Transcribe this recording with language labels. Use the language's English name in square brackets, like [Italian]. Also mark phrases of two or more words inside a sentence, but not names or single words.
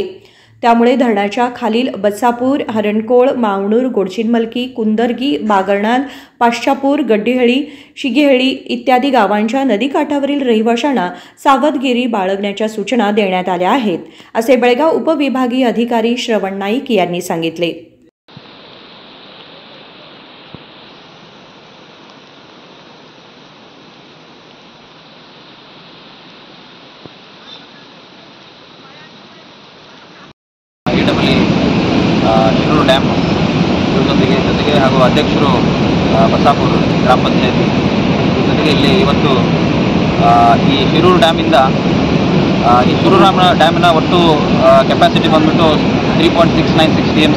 [Marathi] त्यामुळे धरणाच्या खालील बच्चापूर, हरणकोळ, मावणूर, गोडचिनमलकी, कुंदरगी, बागरणाल, पाश्चापूर, गड्डीहळी, शिगेहळी इत्यादी गावांच्या नदीकाठावरील रहिवाशांना सावधगिरी बाळगण्याच्या सूचना देण्यात आल्या आहेत असे बेळगाव उपविभागीय अधिकारी श्रवण नाईक यांनी सांगितले. [Kannada] ಶಿರೂರು ಡ್ಯಾಮ್ ಜೊತೆಗೆ ಹಾಗೂ ಅಧ್ಯಕ್ಷರು ಬಸಾಪುರ ಗ್ರಾಮ ಪಂಚಾಯತಿ ಜೊತೆಗೆ ಇಲ್ಲಿ ಇವತ್ತು ಈ ಶಿರೂರು ಡ್ಯಾಮಿಂದ ಈ ಶಿರೂರು ಡ್ಯಾಮಿನ ಒಟ್ಟು ಕೆಪಾಸಿಟಿ ಬಂದ್ಬಿಟ್ಟು 3.696 TMC.